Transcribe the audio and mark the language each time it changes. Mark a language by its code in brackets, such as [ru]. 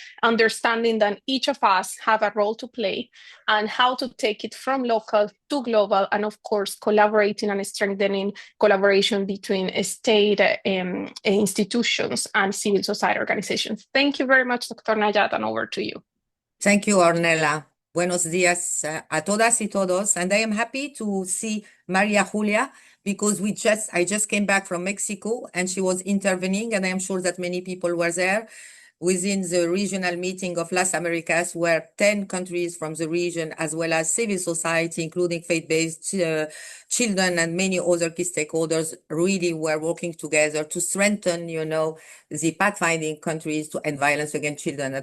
[en] understanding that each of us have a role to play and how to take it from local to global, and of course, collaborating and strengthening collaboration between state institutions and civil society organizations. Thank you very much, Dr. Najat, and over to you. Thank you, Ornella. [es] Buenos días a todas y todos. [en] And I am happy to see Maria Julia because I just came back from Mexico and she was intervening, and I am sure that many people were there within the regional meeting of Las Americas, where 10 countries from the region, as well as civil society, including faith-based children and many other key stakeholders, really were working together to strengthen, the pathfinding countries to end violence against children.